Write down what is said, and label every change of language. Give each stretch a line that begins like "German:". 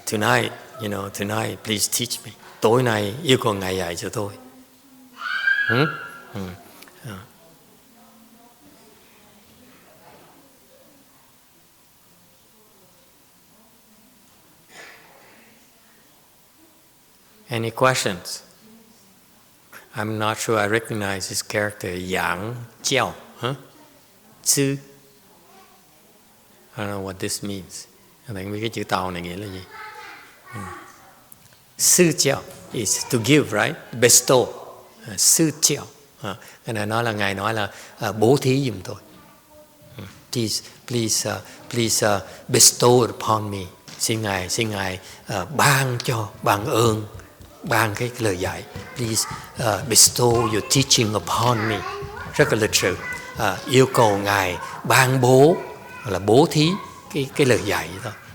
English: Tonight, tonight, please teach me.
Vietnamese: Tối nay yêu cầu Ngài dạy cho tôi.
English: Any questions? I'm not sure I recognize his character. Yang Jiao, huh? Sư. I don't know what this means.
Vietnamese: Anh không biết cái chữ Tàu này nghĩa là gì.
English: Sư Jiao is to give, right? Bestow. Sư Jiao.
Vietnamese: Cái này nói là Ngài nói là bố thí giùm tôi.
English: Please bestow upon me.
Vietnamese: Xin Ngài ban ơn. Ban cái lời dạy.
English: Please bestow your teaching upon me.
Vietnamese: Rất là lịch sự. Yêu cầu Ngài ban bố là bố thí cái lời dạy thôi.